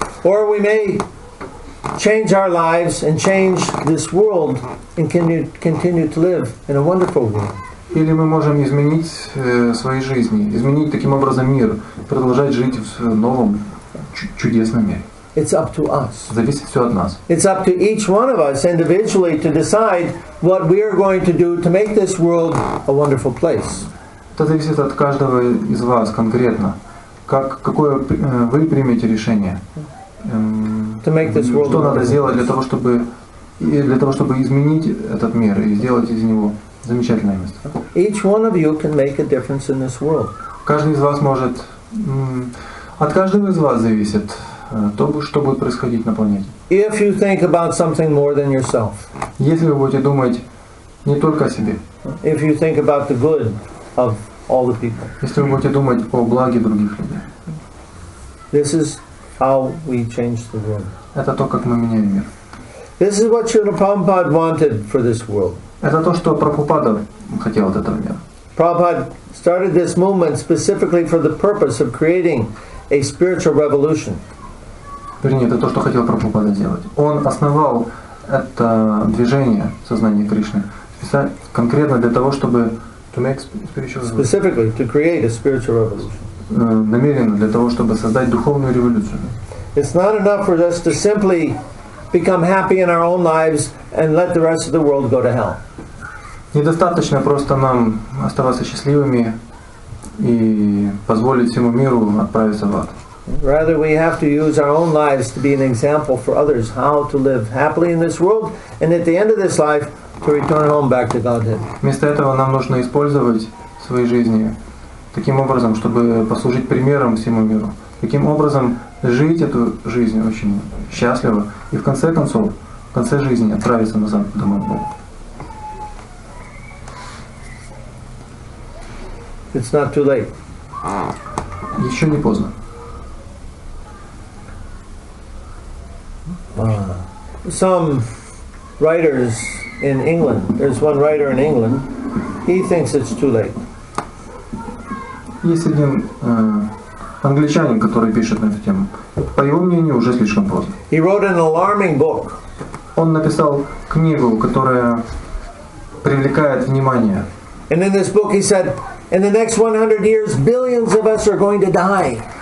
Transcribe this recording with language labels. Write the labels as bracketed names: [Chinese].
[English] Or we may change our lives and change this world and continue to live in a wonderful world. [Russian] Или мы можем изменить свои жизни, изменить таким образом мир, продолжать жить в новом чудесном мире. [English] It's up to us. [Russian] Зависит все от нас. [English] It's up to each one of us individually to decide what we are going to do to make this world a wonderful place. [Russian] Это зависит от каждого из вас конкретно. Какое вы примете решение? Что надо сделать для того, чтобы изменить этот мир и сделать из него замечательное место. [English] Each one of you can make a difference in this world. [Russian] Каждый из вас может, от каждого из вас зависит то, что будет происходить на планете. [English] If you think about something more than yourself. [Russian] Если вы будете думать не только о себе. [English] If you think about the good of all the people. [Russian] Если вы будете думать о благе других людей. [English] This is how we change the world. [Russian] Это то, как мы меняем мир. [English] This is what Srila Prabhupada wanted for this world. [Russian] Это то, что Прабхупада хотел от этого мира. [English] Prabhupada started this movement specifically for the purpose of creating a spiritual revolution. [Russian] Вернее, это то, что хотел Прабхупада делать. Он основал это движение сознания Кришны конкретно для того, чтобы [English] specifically to create a spiritual revolution. [Russian] Намеренно для того, чтобы создать духовную революцию. [English] It's not enough for us to simply become happy in our own lives and let the rest of the world go to hell. [Russian] Недостаточно просто нам оставаться счастливыми и позволить всему миру отправиться в ад. [English] Rather, we have to use our own lives to be an example for others how to live happily in this world, and at the end of this life, to return home back to Godhead. [Russian] Вместо этого нам нужно использовать свои жизни таким образом, чтобы послужить примером всему миру. Таким образом, жить эту жизнь очень счастливо и в конце концов, в конце жизни отправиться назад домой к Богу. [English] It's not too late. [Russian] Еще не поздно. [English] Some writers in England, there's one writer in England, he thinks it's too late. [Russian] Есть один англичанин, который пишет на эту тему. По его мнению, уже слишком поздно. [English] He wrote an alarming book. [Russian] Он написал книгу, которая привлекает внимание. [English] And in this book he said, in the next 100 years, billions of us are going to die.